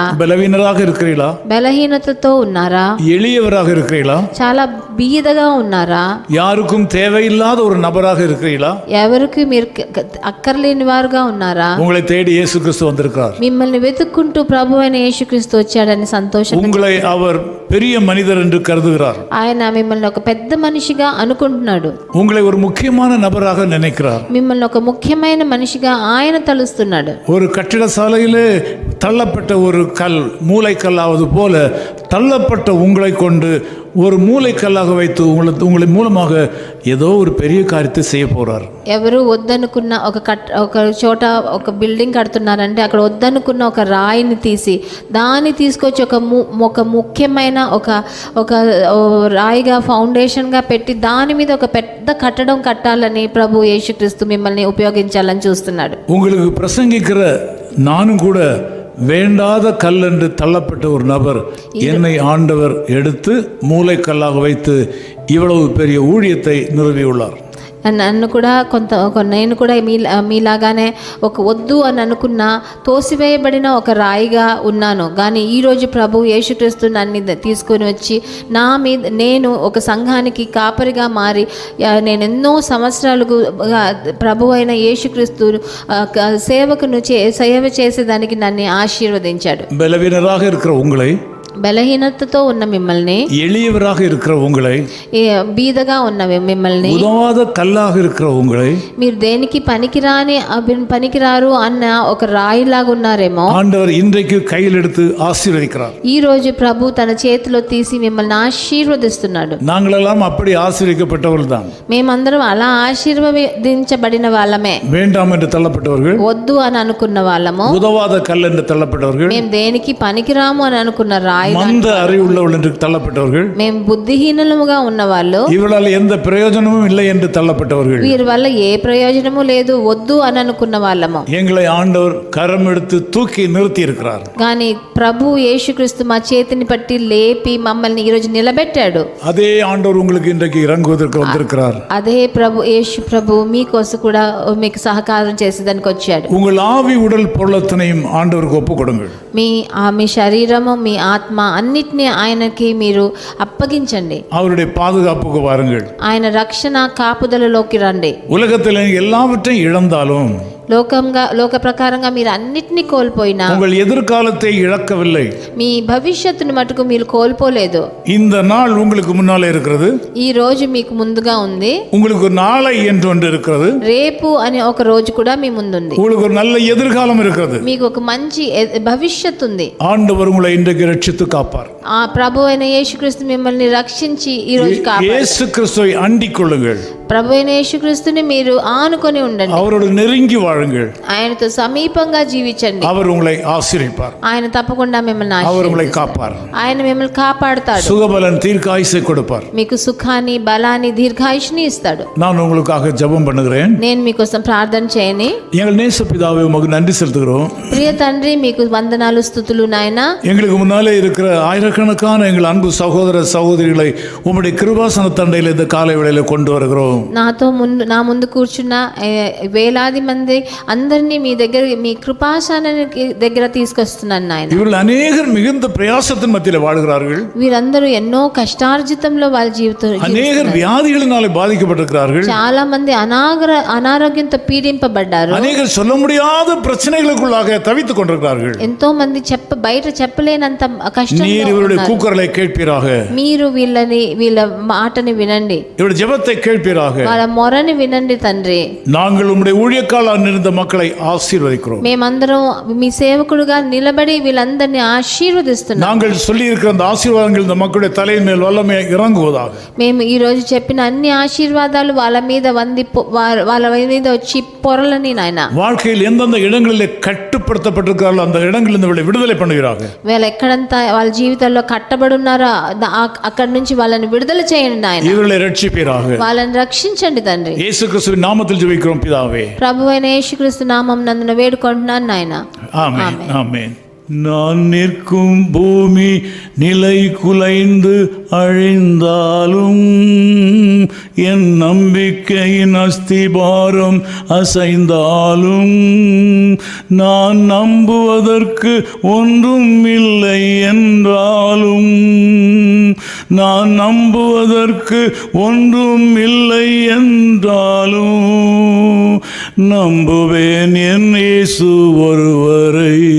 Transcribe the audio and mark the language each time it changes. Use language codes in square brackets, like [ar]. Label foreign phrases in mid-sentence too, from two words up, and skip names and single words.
[ta] பலவீனராக இருக்கிறீர்களா? [te] బలహీనతతో ఉన్నారా? [ta] எளியவராக இருக்கிறீர்களா? [te] చాలా బీదగా ఉన్నారా? [ta] யாருக்கும் தேவையில்லாத ஒரு நபராக இருக்கிறீர்களா? [te] ఎవరికి మీరు అక్కర్లేని వారుగా ఉన్నారా? [ta] உங்களை தேடி இயேசு கிறிஸ்து வந்திருக்கிறார். [te] మిమ్మల్ని వెతుక్కుంటూ ప్రభు అయిన యేసుక్రీస్తు వచ్చాడని సంతోషం. [ta] உங்களை அவர் பெரிய மனிதர் என்று கருதுகிறார். [te] ఆయన మిమ్మల్ని ఒక పెద్ద మనిషిగా అనుకుంటున్నాడు. [ta] உங்களை ஒரு முக்கியமான நபராக நினைக்கிறார். [te] మిమ్మల్ని ఒక ముఖ్యమైన మనిషిగా ఆయన తలుస్తున్నాడు. [ta] ஒரு கட்டிட சாலையிலே தள்ளப்பட்ட ஒரு கல் மூளைக்கல்லாவது போல தள்ளப்பட்ட உங்களை கொண்டு ஒரு மூளைக்கல்லாக வைத்து உங்களை மூலமாக ஏதோ ஒரு பெரிய காரியத்தை செய்ய போறார். [te] ఎవరు వద్దనుకున్న ఒక చోట ఒక బిల్డింగ్ కడుతున్నారంటే అక్కడ వద్దనుకున్న ఒక రాయిని తీసి దాన్ని తీసుకొచ్చి ఒక ముఖ్యమైన ఒక రాయిగా ఫౌండేషన్గా పెట్టి దాని మీద ఒక పెద్ద కట్టడం కట్టాలని ప్రభు యేసుక్రీస్తు మిమ్మల్ని ఉపయోగించాలని చూస్తున్నాడు. [ta] உங்களுக்கு பிரசங்கிக்கிற நானும் கூட வேண்டாத கல் என்று தள்ளப்பட்ட ஒரு நபர் என்னை ஆண்டவர் எடுத்து மூளைக்கல்லாக வைத்து இவ்வளவு பெரிய ஊழியத்தை நிறுவியுள்ளார். [te] నన్ను కూడా నేను కూడా మీలాగానే ఒక వద్దు అని అనుకున్న తోసివేయబడిన ఒక రాయిగా ఉన్నాను. కానీ ఈరోజు ప్రభు యేసుక్రీస్తు నన్ను తీసుకొని వచ్చి నేను ఒక సంఘానికి కాపరిగా మారి నేను ఎన్నో సంవత్సరాలకు ప్రభు అయిన యేసుక్రీస్తు సేవకును సేవ చేసేదానికి నన్ను ఆశీర్వదించాడు. [ta] బలహీనరాக இருக்கிற உங்களை, [te] బలహీనతతో ఉన్న మిమ్మల్ని, [ta] எளியவராக இருக்கிற உங்களை, [te] బీదగా ఉన్న మిమ్మల్ని, [ta] உதவாத కల్లాக இருக்கிற உங்களை, [te] మీరు దేనికి పనికిరారు అన్న ఒక రాయిలాగా ఉన్నారేమో [ta] ஆண்டவர் இன்றைக்கு கையில் எடுத்து ஆசீர்வதிக்கிறார். [te] ఈ రోజు ప్రభు తన చేతిలో తీసి మిమ్మల్ని ఆశీర్వదిస్తున్నాడు. [ta] நாங்களெல்லாம் அப்படி ஆசீர்வதிக்கப்பட்டவர்கள் தான். [te] మేమందరం అలా ఆశీర్వదించబడిన వాళ్ళమే. [ta] வேண்டாம் என்று தள்ளப்பட்டவர்கள், [te] వద్దు అని అనుకున్న వాళ్ళము, [ta] உதவாத கல் என்று தள்ளப்பட்டவர்கள், [te] మేము దేనికి పనికిరాము అని అనుకున్న రాయి, [ta] மந்த அறிவுள்ளவர்கள் என்று தள்ளப்பட்டவர்கள், [te] మేము బుద్ధిహీనులుగా ఉన్నవాళ్ళు, [ta] இவளால் எந்த பிரயோஜனமும் இல்லை என்று தள்ளப்பட்டவர்கள், [te] వీరి వల్ల ఏ ప్రయోజనము లేదు వద్దు అని అనుకున్న వాళ్ళము. [ta] எங்களை ஆண்டவர் கரம் எடுத்து தூக்கி நிறுத்தி இருக்கிறார். [te] కానీ ప్రభు యేసుక్రీస్తు మా చేతిని పట్టి లేపి మమ్మల్ని ఈ రోజు నిలబెట్టాడు. [ta] அதே ஆண்டவர் உங்களுக்கு இன்றைக்கு இறங்குவதற்கு வந்திருக்கிறார். [te] అదే యేసు ప్రభు మీకోసం కూడా మీకు సహకారం చేసేదానికి వచ్చాడు. [ta] உங்கள் ஆவி உடல் பொருளத்தனையும் ஆண்டவருக்கு ஒப்பு கொடுங்கள். [te] మీ శరీరము మీ ఆత్మ అన్నిటినీ ఆయనకి మీరు అప్పగించండి. [ta] அவருடைய பாதுகாப்புக்கு வாருங்கள். [te] ఆయన రక్షణ కాపుదలలోకి రండి. [ta] உலகத்தில் எல்லாவற்றையும் இழந்தாலும், [te] లోక ప్రకారంగా మీరు అన్నిటినీ కోల్పోయినా [ta] உங்கள் எதிர்காலத்தை இழக்கவில்லை. [te] మీ భవిష్యత్తును మటుకు మీరు కోల్పోలేదు. [ta] இந்த நாள் உங்களுக்கு முன்னாலே இருக்கிறது. [te] ఈ రోజు మీకు ముందుగా ఉంది. [ta] உங்களுக்கு நாளை என்று ஒன்று இருக்கிறது. [te] రేపు అనే ఒక రోజు కూడా మీ ముందుంది. [ta] உங்களுக்கு ஒரு நல்ல எதிர்காலம் இருக்கிறது. [te] మీకు ఒక మంచి భవిష్యత్తు ఉంది. [ta] ஆண்டவர் உங்களை இன்றைக்கு ரட்சித்து காப்பார். [te] ఆ ప్రభు అయిన యేసుక్రీస్తు మిమ్మల్ని రక్షించి ఈ రోజు కాపాడు. [ta] இயேசு கிறிஸ்துவை அண்டிக் கொள்ளுங்கள். [te] ప్రభు అయిన యేసుక్రీస్తుని మీరు ఆనుకొని ఉండండి. [ta] அவரோடு நெருங்கி வாழுங்கள். [te] ఆయనతో సమీపంగా జీవించండి. [ta] அவர் உங்களை ஆசீர்வதிப்பார். [te] ఆయన తప్పకుండా మిమ్మల్ని [ta] அவர் உங்களை காப்பார். [te] ఆయన మిమ్మల్ని కాపాడుతాడు. [ta] சுகபலன் தீர்க்காயுசை கொடுப்பார். [te] మీకు సుఖాన్ని, బలాన్ని, దీర్ఘాయుష్ని ఇస్తాడు. [ta] நான் உங்களுக்காக ஜெபம் பண்ணுகிறேன். [te] నేను మీకోసం ప్రార్థన చేయని. [ta] எங்கள் நேச பிதாவே உமக்கு நன்றி செலுத்துகிறோம். [te] ప్రియ తండ్రి మీకు వందనాలు, స్తుతులు నాయనా. [ta] எங்களுக்கு முன்னாலே இருக்கிற ஆயிரக்கணக்கான எங்கள் அன்பு சகோதர சகோதரிகளை உம்முடைய கிருபாசன தண்டையில் இந்த காலை வேளையில கொண்டு வருகிறோம். [te] నా ముందు కూర్చున్న వేలాది మంది అందరినీ మీ కృపాసనానికి దగ్గర తీసుకొస్తున్నాను నాయన. [ta] இவர்கள் அநேகர் மிகுந்த பிரயாசத்தின் மத்தியில் வாழ்கிறார்கள். [te] వీరందరూ ఎన్నో కష్టార్జితంలో వాళ్ళ జీవితం, [ta] அநேகர் வியாதிகளினாலே பாதிக்கப்பட்டிருக்கிறார்கள். [te] చాలా మంది అనారోగ్యంతో పీడింపబడ్డారు. [ta] அநேகர் சொல்ல முடியாத பிரச்சனைகளுக்குள்ளாக தவித்துக் கொண்டிருக்கிறார்கள். [te] ఎంతో మంది బయట చెప్పలేనంత కష్టం. [ta] நீர் இவருடைய கூக்குரலை கேட்பீராக. [te] మీరు వీళ్ళ మాటని వినండి. [ta] இவருடைய ஜெபத்தை கேட்பீராக. [te] వాళ్ళ మొరని వినండి తండ్రి. [ta] நாங்கள் உம்முடைய ஊழியக்கால் இருந்த மக்களை ஆசீர்வதிக்கிறோம். [te] మేమందరం మీ సేవకుడుగా నిలబడి వీళ్ళందరినీ ఆశీర్వదిస్తున్నాం. [ta] நாங்கள் சொல்லி இருக்கிற அந்த ஆசீர்வாதங்கள் இந்த மக்களுடைய தலையின் மேல் வல்லமை இறங்குவதாக. [te] మేము ఈ రోజు చెప్పిన అన్ని ఆశీర్వాదాలు వాళ్ళ మీద వాళ్ళ మీద వచ్చి పొరలని నాయన. [ta] வாழ்க்கையில் எந்தெந்த இடங்களில் கட்டுப்படுத்தப்பட்டிருக்கிறார்களோ அந்த இடங்களில் இவர்களை விடுதலை பண்ணுவீராக. [te] వీళ్ళు ఎక్కడంతా వాళ్ళ జీవితాల్లో కట్టబడి ఉన్నారో అక్కడి నుంచి వాళ్ళని విడుదల చేయండి నాయన. [ta] இவர்களை ரட்சிப்பீராக. [te] వాళ్ళని రక్షించండి తండ్రి. [ta] இயேசு கிறிஸ்துவின் நாமத்தில் ஜெபிக்கிறோம் பிதாவே. [te] ప్రభువైన యేసుక్రీస్తు నామం నందున వేడుకుంటున్నాను నాయన. [ta] ஆமென் ஆமென். நான் நிற்கும் பூமி நிலை குலைந்து அழிந்தாலும் என் நம்பிக்கையின் அஸ்திபாரம் அசைந்தாலும் நான் நம்புவதற்கு ஒன்றும் இல்லை என்றாலும் நான் நம்புவதற்கு ஒன்றும் இல்லை என்றாலும் நம்புவேன் என் இயேசு ஒருவரை.